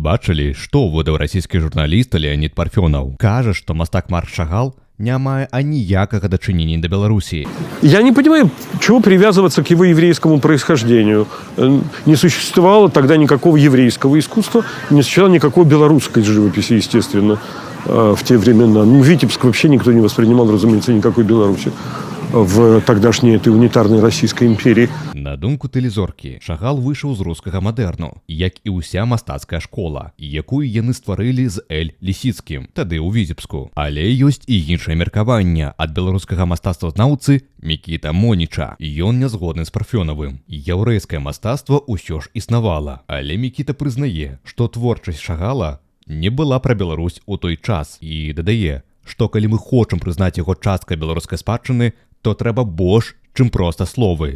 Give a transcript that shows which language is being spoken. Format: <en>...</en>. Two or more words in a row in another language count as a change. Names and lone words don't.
<be>бачылі, што выдаў расійскі журналіст Леонид Парфёнаў. Кажа, што мастак Марк Шагал не мае аніякага дачынення</be> <ru>до Белоруссии. Я не понимаю, чего привязываться к его еврейскому происхождению. Не существовало тогда никакого еврейского искусства, не существовало никакой белорусской живописи, естественно, в те времена. Витебск вообще никто не воспринимал, разумеется, никакой Беларуси в тогдашней этой унитарной Российской империи.</ru> <be>На думку тэлезоркі, Шагал выйшаў з рускага мадэрну, як і ўся мастацкая школа, якую яны стварылі з Эль Лісіцкім, тады ў Віцебску. Але ёсць і іншае меркаванне ад беларускага мастацтвазнаўцы Мікіта Моніча. Ён не згодны з Парфёнавым. Яўрэйскае мастацтва ўсё ж існавала, але Мікіта прызнае, што творчасць Шагала не была пра Беларусь у той час і дадае, што калі мы хочам прызнаць яго часткай беларускай спадчыны, то трэба больш, чым проста словы.</be>